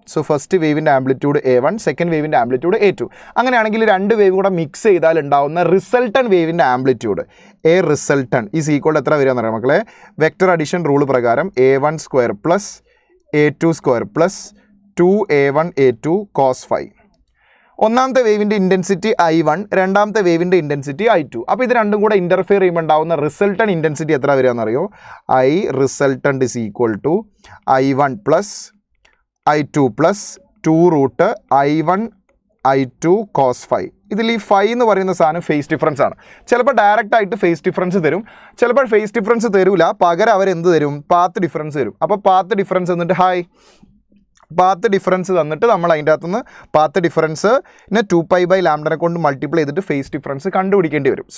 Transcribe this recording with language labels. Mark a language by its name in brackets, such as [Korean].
[Malayalam] So first വേവിൻ്റെ amplitude A1, second വേവിൻ്റെ amplitude A2. അങ്ങനെയാണെങ്കിൽ രണ്ട് wave കൂടെ മിക്സ് ചെയ്താൽ ഉണ്ടാകുന്ന resultant വേവിൻ്റെ amplitude resultant is equal എത്ര വരിക എന്നറിയാം മക്കളെ? വെക്റ്റർ അഡീഷൻ റൂൾ പ്രകാരം A1² + A2² + 2A1 A2 cos 5. ഒന്നാമത്തെ വേവിൻ്റെ ഇൻറ്റൻസിറ്റി I1, രണ്ടാമത്തെ വേവിൻ്റെ ഇൻറ്റൻസിറ്റി I2. അപ്പോൾ ഇത് രണ്ടും കൂടെ ഇൻ്റർഫിയർ ചെയ്യുമ്പോൾ ഉണ്ടാകുന്ന റിസൾട്ടൻ ഇൻറ്റൻസിറ്റി എത്ര വരികയെന്നറിയോ? [English] I resultant is equal to I1 plus I2 plus 2 √I1 I2 cos phi. [Malayalam] ഇതിൽ ഈ ഫൈ എന്ന് പറയുന്ന സാധനം ഫേസ് ഡിഫറൻസ് ആണ്. ചിലപ്പോൾ ഡയറക്റ്റ് ആയിട്ട് ഫേസ് ഡിഫറൻസ് തരും, ചിലപ്പോൾ ഫേസ് ഡിഫറൻസ് തരില്ല, പകരം അവരെന്ത് തരും? പാത്ത് ഡിഫറൻസ് തരും. അപ്പോൾ പാത്ത് ഡിഫറൻസ് എന്നിട്ട് പാത്ത് ഡിഫറൻസ് തന്നിട്ട് നമ്മൾ അതിൻ്റെ അകത്തുനിന്ന് പാത്ത് ഡിഫറൻസിനെ 2π/λ കൊണ്ട് മൾട്ടിപ്ലൈ ചെയ്തിട്ട് ഫേസ് ഡിഫറൻസ് കണ്ടുപിടിക്കേണ്ടി വരും.